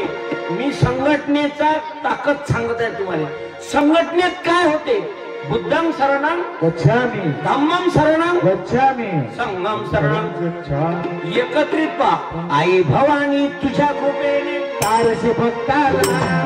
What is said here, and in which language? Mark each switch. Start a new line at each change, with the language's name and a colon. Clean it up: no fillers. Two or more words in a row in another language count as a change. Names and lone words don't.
Marathi: मी संघटनेचा ताकद सांगत आहे तुम्हाला. संघटनेत काय होते?
Pali: बुद्धं शरणं गच्छामि, धम्मं शरणं गच्छामि, संघं शरणं गच्छामि.
Marathi: एकत्रित पा. आई भवानी तुझ्या कृपेने तारसे भक्ताला